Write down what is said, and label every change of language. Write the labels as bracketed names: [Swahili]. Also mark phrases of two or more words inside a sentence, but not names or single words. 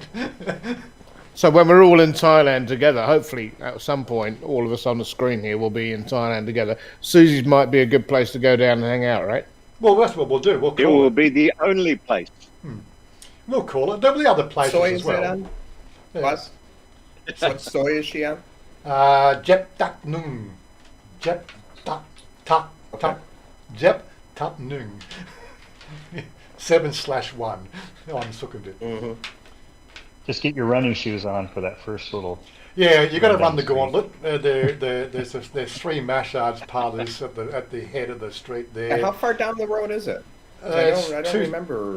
[English] So when we're all in Thailand together, hopefully at some point, all of us on the screen here will be in Thailand together. Susie's might be a good place to go down and hang out, right? Well, that's what we'll do. It will be the only place. We'll call it. There'll be other places Soy as well. on? What? What soy is she on? Jep Tak Nung. Jep Tak Tak Tak. Jep Tak Nung. 7/1 on Sukhumvit. Mm-hmm. Just get your running shoes on for that first little. Yeah, you got to run the gauntlet. There's 3 massage parlours at the head of the street there. And how far down the road is it? I don't remember.